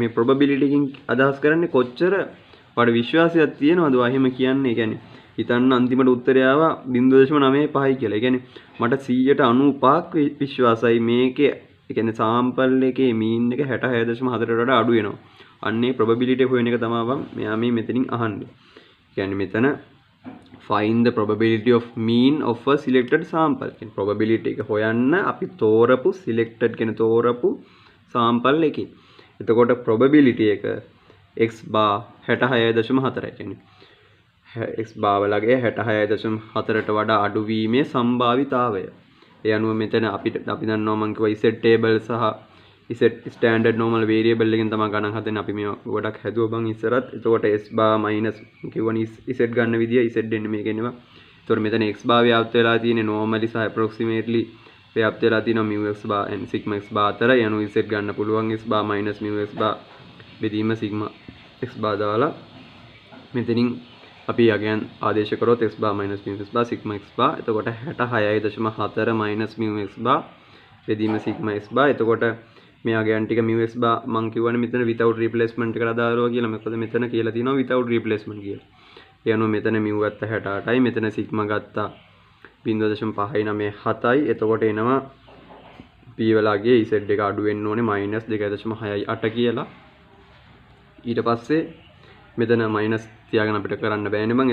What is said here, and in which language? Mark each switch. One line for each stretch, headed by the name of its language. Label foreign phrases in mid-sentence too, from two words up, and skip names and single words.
Sinhala: මේ probability එකකින් අදහස් කරන්නේ කොච්චර ඔයාට විශ්වාසයක් තියෙනවද ඔයා එහෙම කියන්නේ. ඒ කියන්නේ හිතන්න අන්තිමට උත්තරය ආවා 0.95යි කියලා. ඒ කියන්නේ මට 195ක් විශ්වාසයි මේකේ ඒ කියන්නේ sample එකේ mean එක 66.4ට වඩා අඩු වෙනවා. අන්නේ probability හොයන එක තමයි බං මෙයා මේ මෙතනින් අහන්නේ. කියන්නේ මෙතන
English: find the probability of mean of a selected sample.
Sinhala: කියන්නේ probability එක හොයන්න අපි තෝරපු selected කියන තෝරපු sample එකේ. එතකොට probability එක
English: x bar
Sinhala: 66.4යි. කියන්නේ
English: x bar
Sinhala: වලගේ 66.4ට වඩා අඩු වීමේ සම්භාවිතාවය. ඒ අනුව මෙතන අපි දන්නවා මම කිව්වා
English: z table
Sinhala: සහ
English: z standard normal variable
Sinhala: එකෙන් තමයි ගණන් හදන්නේ. අපි මේ ගොඩක් හැදුවා බං ඉස්සරත්. එතකොට
English: s bar minus
Sinhala: කිව්වනේ z ගන්න විදිය z දෙන්නේ මේක එනවා. එතකොට මෙතන x bar ව්‍යාප්ත වෙලා තියෙන්නේ normally සහ approximately ව්‍යාප්ත වෙලා තියෙනවා
English: mu x bar and sigma x bar
Sinhala: අතර. ඒ අනුව z ගන්න පුළුවන්
English: s bar minus mu x bar
Sinhala: බෙදීම
English: sigma x bar
Sinhala: දාලා මෙතනින් අපි යගයන් ආදේශ කරොත්
English: x bar minus mu x bar sigma x bar.
Sinhala: එතකොට
English: 66.4 minus mu x bar
Sinhala: බෙදීම
English: sigma x bar.
Sinhala: එතකොට මේ යගයන් ටික
English: mu x bar
Sinhala: මම කියවනේ මෙතන
English: without replacement
Sinhala: එකට අදාළව කියලා. මොකද මෙතන කියලා තියෙනවා
English: without replacement
Sinhala: කියලා. ඒ අනුව මෙතන mu ගත්ත 68යි මෙතන sigma ගත්තා 0.597යි. එතකොට එනවා p වලගේ z එක අඩු වෙන්න ඕනේ -2.68 කියලා. ඊට පස්සේ මෙතන මයිනස් තියාගෙන අපිට කරන්න බෑනේ මං.